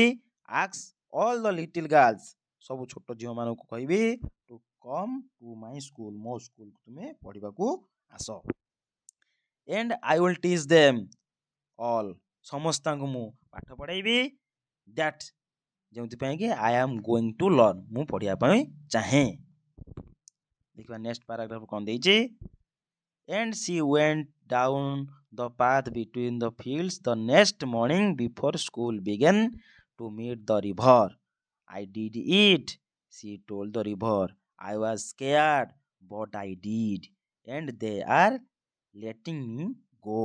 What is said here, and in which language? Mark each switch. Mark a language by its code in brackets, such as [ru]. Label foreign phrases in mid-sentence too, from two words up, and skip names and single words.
[en] ask all the little girls, [or] ସବୁ ଛୋଟ ଝିଅମାନଙ୍କୁ କହିବି, [en] to come to my school, [or] ମୋ ସ୍କୁଲକୁ ତୁମେ ପଢ଼ିବାକୁ ଆସ। [en] and I will teach them all, [or] ସମସ୍ତଙ୍କୁ ମୁଁ ପାଠ ପଢ଼ାଇବି। ଦ୍ୟାଟ୍, ଯେଉଁଥିପାଇଁ କି [en] I am going to learn, [or] ମୁଁ ପଢ଼ିବା ପାଇଁ ଚାହେଁ। ଦେଖିବା [en] next paragraph [or] କ'ଣ ଦେଇଛି? [en] And she went down the path between the fields the next morning before school began to meet the river. I did it, she told the river. I was scared, but I did, and they are letting me go.